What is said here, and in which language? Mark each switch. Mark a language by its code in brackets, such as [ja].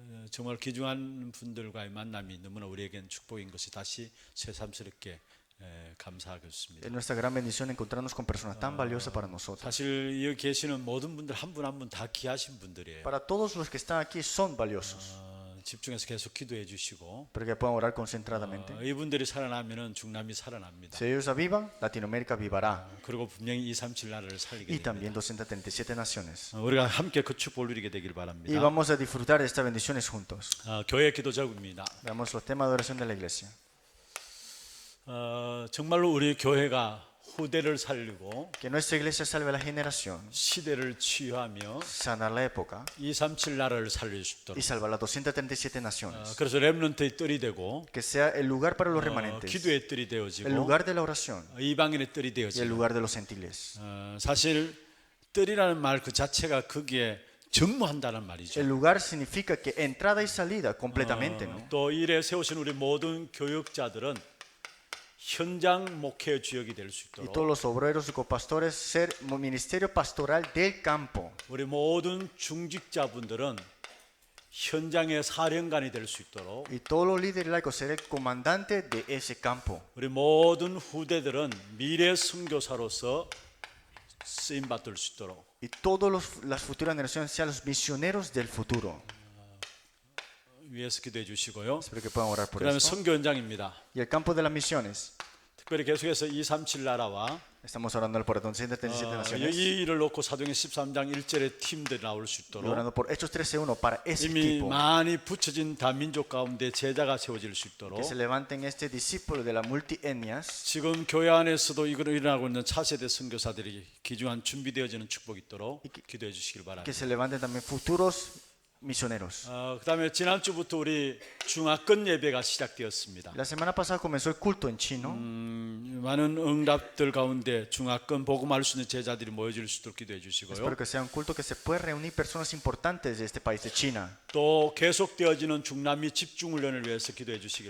[ko] 정말 귀중한 분들과의 만남이 너무나 우리에겐 축복인 것이 다시 새삼스럽게 감사하겠습니다. [es] Es nuestra gran bendición encontrarnos con personas tan valiosas para nosotros. [ko] 사실 여기 계시는 모든 분들 한 분 한 분 다 귀하신 분들이에요. [es] Para todos los que están aquí son valiosos, [ko] 집중해서 계속 기도해 주시고 [es] pero que puedan orar concentradamente. [ko] 이분들이 살아나면은 중남이 살아납니다. [es] Si ellos avivan, Latinoamérica vivará. [ko] 그리고 분명히 237 나라를 살리게 [es] Y [ko] 됩니다. [es] también 237 naciones. [ko] 우리가 함께 그 축복을 누리게 되길 [es] Y [ko] 바랍니다. [es] vamos a disfrutar de estas bendiciones juntos. [ko] 교회 기도 적입니다. [es] Veamos los temas de oración de la iglesia. [ko] 정말로 우리 교회가 후대를 살리고 [es] Que nuestra iglesia salve a la generación, [ko] 시대를 치유하며 [es] sanar la época [ko] 237 나라를 살릴 수 [es] y [ko] 있도록. [es] salvar las 237 naciones. [ko] 그래서 렘넌트의 뜰이 되고 [es] Que sea el lugar para los remanentes, [ko] 기도의 뜰이 [es] el [ko] 되어지고 [es] lugar de la oración [ko] 이방인의 뜰이 [es] y el [ko] 되어지고 [es] lugar de los gentiles. [ko] 사실 뜰이라는 말 그 자체가 거기에 정무한다는 말이죠. [es] El lugar significa que entrada y salida completamente, ¿no? [ko] 또 일에 세우신 우리 모든 교육자들은 현장 목회 주역이 될 수 [es] Y [ko] 있도록 [es] todos los obreros y copastores ser ministerio pastoral del campo. [ko] 우리 모든 중직자분들은 현장의 사령관이 될 수 있도록 [es] y todos los líderes laicos ser el comandante de ese campo. [ko] 우리 모든 후대들은 미래 선교사로서 쓰임 받을 수 있도록 [es] Y todas las futuras generaciones sean los misioneros del futuro. [ko] 위해서 기도해 주시고요. [es] Espero que puedan orar por [ko] 그다음에 [es] eso. [ko] 선교 현장입니다. [es] Y el campo de las misiones. [ko] 특별히 계속해서 237 나라와 [es] Estamos orando por 237 naciones. [ko] 이 일을 놓고 사도행 13장 1절의 팀들이 나올 수 [es] Y [ko] 있도록 [es] orando por Hechos 13:1 para ese [ko] 이미 [es] equipo. [ko] 많이 붙여진 다민족 가운데 제자가 세워질 수 있도록 [es] Que se levanten este discípulo de las multietnias. [ko] 지금 교회 안에서도 이걸 일어나고 있는 차세대 선교사들이 귀중한 준비되어지는 축복이 있도록 기도해 주시길 [es] Que [ko] 바랍니다. [es] se levanten también futuros misioneros. [ko] 그다음에 지난주부터 우리 중화권 예배가 시작되었습니다. [es] La semana pasada comenzó el culto en chino. [ko] 많은 응답들 가운데 중화권 복음할 수 있는 제자들이 모여질 수 있도록 기도해 주시고요. [es] Espero que sea un culto que se pueda reunir personas importantes de este país de China. [ko] 또 계속되어지는 중남미 집중훈련을 위해서 기도해 주시길